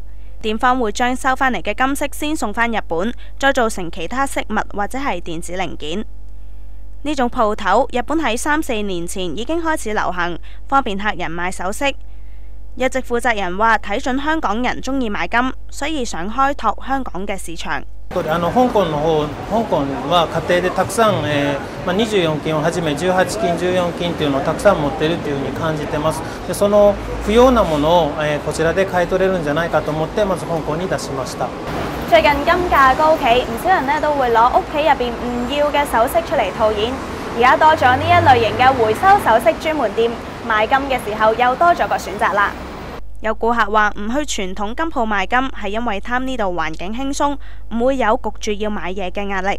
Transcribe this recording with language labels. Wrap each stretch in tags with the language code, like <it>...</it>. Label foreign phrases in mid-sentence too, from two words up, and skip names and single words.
<yue>店方會將收返嚟嘅金飾先送返日本，再做成其他飾物或者係電子零件。呢種鋪頭，日本喺3、4年前已經開始流行，方便客人買首飾。日籍負責人話睇準香港人中意買金，所以想開拓香港嘅市場。</yue> <ja>香港は家庭でたくさん、24金をはじめ18金、14金というのをたくさん持っているというふうに感じてます。でその不要なものを、こちらで買い取れるんじゃないかと思ってまず香港に出しました。</ja> <yue>最近金價高企，唔少人呢都會攞屋企入邊唔要嘅首飾出嚟套現。而家多咗呢一類型嘅回收首飾專門店，賣金嘅時候又多咗個選擇啦。有顧客話唔去傳統金鋪賣金係因為貪呢度環境輕鬆，唔會有焗住要買嘢嘅壓力。</yue>